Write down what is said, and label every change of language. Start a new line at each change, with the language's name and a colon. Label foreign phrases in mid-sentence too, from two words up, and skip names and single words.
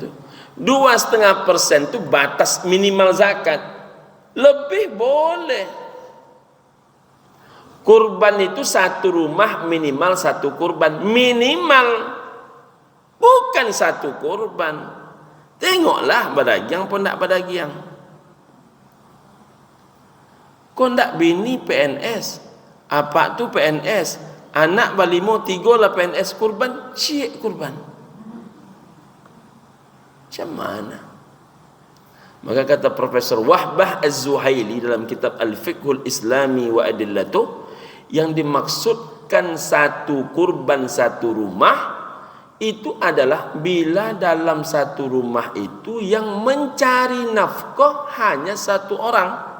Malay: 2,5% tu batas minimal zakat. Lebih boleh. Kurban itu 1 rumah minimal 1 kurban. Minimal. Bukan 1 kurban.
Minangkabau: Tengoklah badagiang pun tak badagiang. Kau ndak bini PNS. Apa tu PNS? Anak balimo 3 lah PNS kurban, cik kurban.
Malay: Macam mana? Maka kata Profesor Wahbah Az-Zuhaili dalam kitab Al-Fiqhul Islami wa Adillatuh, yang dimaksudkan 1 kurban 1 rumah itu adalah bila dalam 1 rumah itu yang mencari nafkah hanya 1 orang.